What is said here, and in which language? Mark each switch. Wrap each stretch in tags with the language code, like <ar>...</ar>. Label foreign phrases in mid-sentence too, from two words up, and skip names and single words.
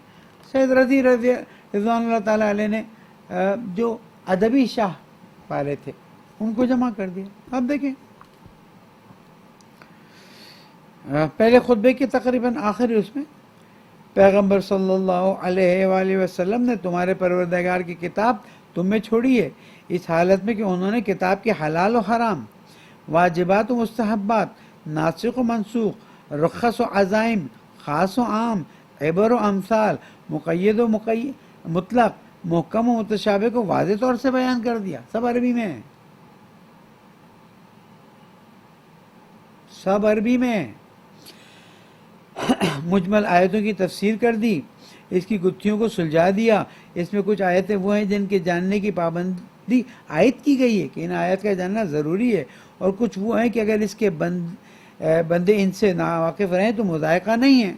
<ur>سید رضوان اللہ تعالیٰ علیہ نے جو ادبی شاہ پالے تھے ان کو جمع کر دیا۔ اب دیکھیں پہلے خطبے کے تقریباً آخری اس میں پیغمبر صلی اللہ علیہ وآلہ وسلم نے تمہارے پروردگار کی کتاب تم میں چھوڑی ہے، اس حالت میں کہ انہوں نے کتاب کے حلال و حرام، واجبات و مستحبات، ناسخ و منسوخ، رخص و عزائم، خاص و عام، عبر و امثال، مقید و مطلق، محکم و متشابہ کو واضح طور سے بیان کر دیا۔ سب عربی میں ہے، سب عربی میں ہے۔ مجمل آیتوں کی تفسیر کر دی، اس کی گتھیوں کو سلجھا دیا۔ اس میں کچھ آیتیں وہ ہیں جن کے جاننے کی پابندی عائد کی گئی ہے کہ ان آیت کا جاننا ضروری ہے، اور کچھ وہ ہیں کہ اگر اس کے بندے ان سے ناواقف رہیں تو مذائقہ نہیں ہے۔</ur>